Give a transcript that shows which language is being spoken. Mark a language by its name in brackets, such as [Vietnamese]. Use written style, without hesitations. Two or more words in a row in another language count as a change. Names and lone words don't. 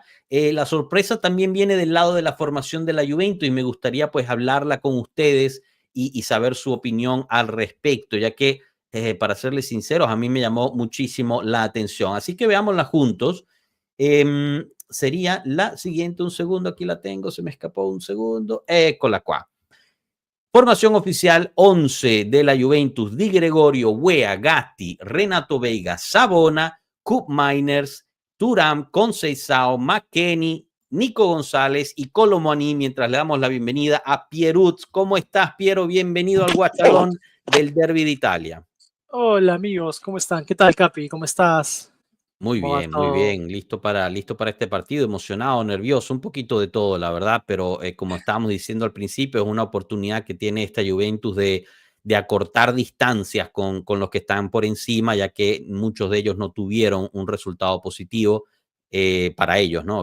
[Spanish] La sorpresa también viene del lado de la formación de la Juventus y me gustaría pues hablarla con ustedes y saber su opinión al respecto, ya que para serles sinceros, a mí me llamó muchísimo la atención. Así que veámosla juntos. Sería la siguiente, un segundo, aquí la tengo, se me escapó un segundo. [Italian] Eccola qua. [Spanish] Formación oficial 11 de la Juventus: Di Gregorio, Wea, Gatti, Renato Veiga, Savona, Koop Miners, Thuram, Conceição, McKennie, Nico González y Kolo Muani, mientras le damos la bienvenida a Pierutz. ¿Cómo estás, Piero? Bienvenido al Guachalón del Derby de Italia. Hola amigos, ¿cómo están? ¿Qué tal, Capi? ¿Cómo estás? Muy ¿Cómo va bien, muy todo? bien. Listo para este partido, emocionado, nervioso, un poquito de todo, la verdad, pero como estábamos diciendo al principio, es una oportunidad que tiene esta Juventus de acortar distancias con los que están por encima, ya que muchos de ellos no tuvieron un resultado positivo para ellos, ¿no?